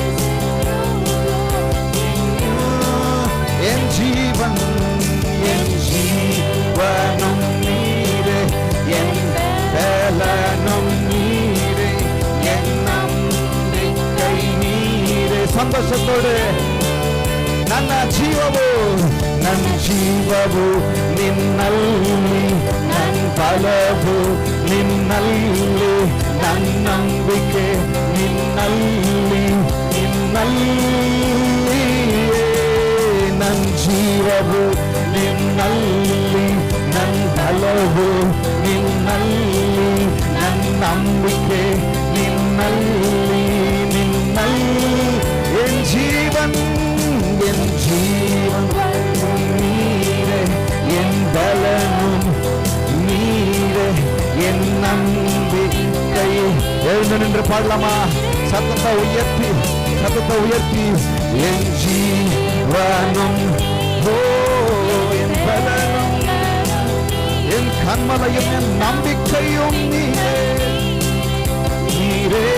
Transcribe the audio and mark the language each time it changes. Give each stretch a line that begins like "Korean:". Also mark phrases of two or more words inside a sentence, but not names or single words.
Tamil: என் ஜீவன் என் ஜீவனும் நீரே என் பலனும் நீரே என் நம்பிக்கை நீரே.
Kannada: சந்தோஷத்தோடு ನನ್ನ ಜೀವವು ನಿನ್ನಲ್ಲಿ, ನನ್ನ ಬಲವು ನಿನ್ನಲ್ಲಿ, ನನ್ನ ನಂಬಿಕೆ ನಿನ್ನಲ್ಲಿ ನಿನ್ನಲ್ಲಿ. ನನ್ನ ಜೀವವು ನಿನ್ನಲ್ಲಿ, ನನ್ನ ಬಲವು ನಿನ್ನಲ್ಲಿ, ನನ್ನ ನಂಬಿಕೆ ನಿನ್ನಲ್ಲಿ ನಿನ್ನಲ್ಲಿ.
Tamil: என் ஜீவன் நீரே என் பலனும் நீரே என் நம்பிக்கை. எழுந்து நின்று பாடலாமா? சத்தத்தை உயர்த்தி என் ஜீவனும் என் பலனும் என் கண்மலையும் என் நம்பிக்கையும் நீரே நீரே.